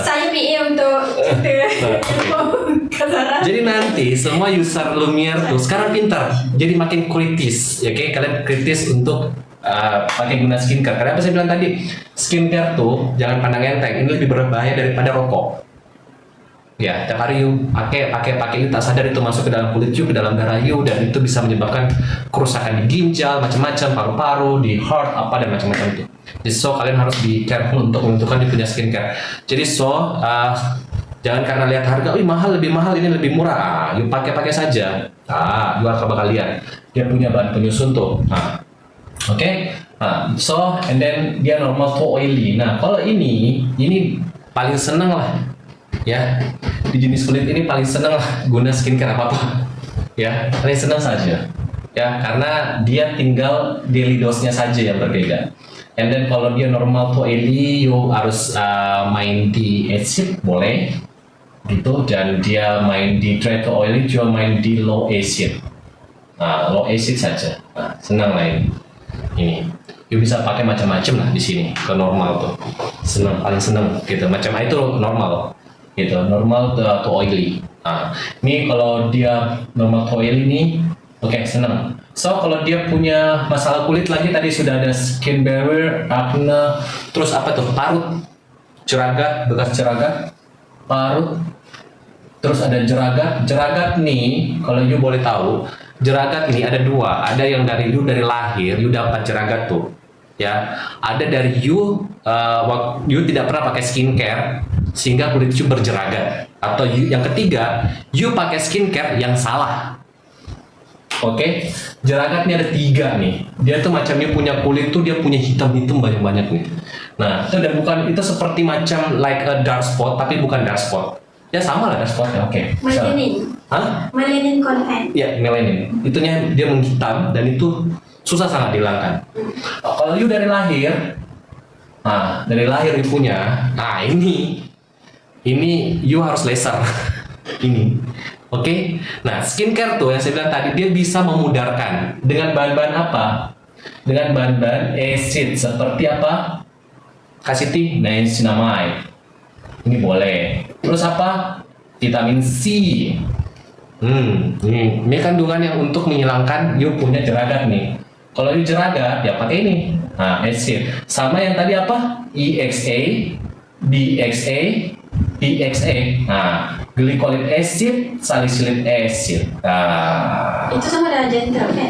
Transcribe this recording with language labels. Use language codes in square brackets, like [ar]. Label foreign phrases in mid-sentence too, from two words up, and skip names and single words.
[id] Saya PA untuk kita Kazara. Jadi nanti semua user Lumiere tuh sekarang pintar, jadi makin kritis, ya kayak kalian kritis untuk pakai guna skincare. Karena apa saya bilang tadi, skincare tuh jangan pandang enteng, ini lebih berbahaya daripada rokok. Ya, tiap hari you pakai you tak sadar itu masuk ke dalam kulit you, ke dalam darah you, dan itu bisa menyebabkan kerusakan di ginjal, macam-macam, paru-paru, di heart, apa dan macam-macam itu. Jadi so kalian harus [en] be careful [id] untuk menentukan dia punya skincare. Jadi so jangan karena lihat harga, mahal, lebih mahal, ini lebih murah, you pakai saja. You akan bakal lihat dia punya bahan penyusun tuh. Oke. [en] So and then dia normal to oily. [id] Nah, kalau ini paling seneng lah. Ya, di jenis kulit ini paling seneng lah guna skincare apa-apa. Ya, paling seneng saja. Ya, karena dia tinggal [en] daily dose- [id] nya saja yang berbeda. [en] And then [id] kalau dia [en] normal to oily, [id] you harus main di acid boleh, gitu. Dan dia main di [en] dry to oily, [id] juga main di [en] low acid. Low acid [id] saja. Senang lah ini. You bisa pakai macam-macam lah di sini ke normal tuh. Paling seneng gitu. Macam itu normal. Gitu, [en] normal to oily. [id] Ini kalau dia [en] normal to oily [id] nih, oke, senang. So kalau dia punya masalah kulit lagi, tadi sudah ada [en] skin barrier, [id] acne, terus apa tuh, parut, jeragat, bekas jeragat, parut, terus ada jeragat nih. Kalau you boleh tahu, jeragat ini ada dua, ada yang dari lahir, you dapat jeragat tuh. Ya, ada dari you tidak pernah pakai skincare sehingga kulit you berjeragat. Atau yang ketiga, you pakai skincare yang salah. Oke, jeragat ini ada 3 nih. Dia tuh macam you punya kulit tuh dia punya hitam-hitam banyak-banyak nih. Nah, itu dan bukan itu seperti macam [en] like a dark spot [id] tapi bukan [en] dark spot. [id] Ya sama lah [en] dark spot [id] ya. Oke. Melanin. Hah? [en] Melanin content. [id] Ya, melanin. Itunya dia menghitam dan itu susah sangat dihilangkan. Kalau you dari lahir, dari lahir you punya, ini you harus laser. Ini, oke? Nah, skincare tuh yang saya bilang tadi dia bisa memudarkan dengan bahan-bahan apa? Dengan bahan-bahan acid seperti apa? Kasih niacinamide. Ini boleh. Terus apa? Vitamin C. Ini kandungan yang untuk menghilangkan you punya jeragat nih. Kalau you jeragat ya pakai ini. Nah, acid. Sama yang tadi apa? EXA, DXA, PXA. [en] Nah, glycolic acid, salicylic acid. [id] Itu sama dengan gentle kan?